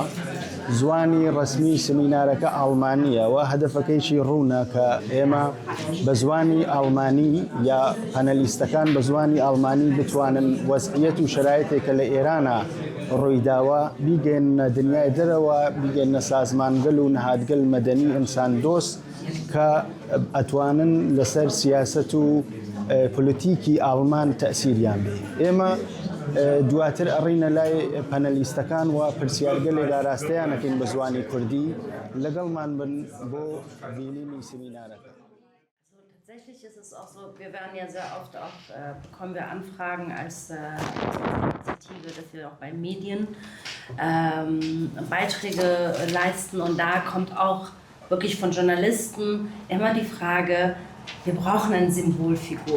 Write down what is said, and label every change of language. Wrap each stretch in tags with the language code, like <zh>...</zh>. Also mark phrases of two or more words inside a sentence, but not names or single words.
<ckb>زوانی ڕسمی سمینارەکە ئاڵمانیە و هەدەفەکەیشی ڕوونە کە ئێمە بە زوانی ئاڵمانی یا پەنەلیستەکان بە زوانی ئاڵمانی بتوانن وەزعیەت و شرایطێکە لە ئێرانە ڕوویداوە بیگەنە دنیای دەرەوە، بیگەنە سازمانگەل و نەهادگەل مەدەنی ئینسان دۆست کە ئەتوانن لەسەر سیاسەت و پۆلیتیکی ئاڵمان تەسیریان بێ. ئێمە دواتر ئەڕینە لای پەنەلیستەکان و پرسیارگەلێک ئاراستەیانەکەین بە زوانی کوردی لەگەڵمان بن بۆ بینینی سمینارەکە.</ckb> <de>Tatsächlich ist es auch so, wir werden ja sehr oft auch, bekommen wir Anfragen als Initiative, dass wir auch bei Medien Beiträge leisten, und da kommt auch wirklich von Journalisten immer die Frage, wir brauchen eine Symbolfigur.</de>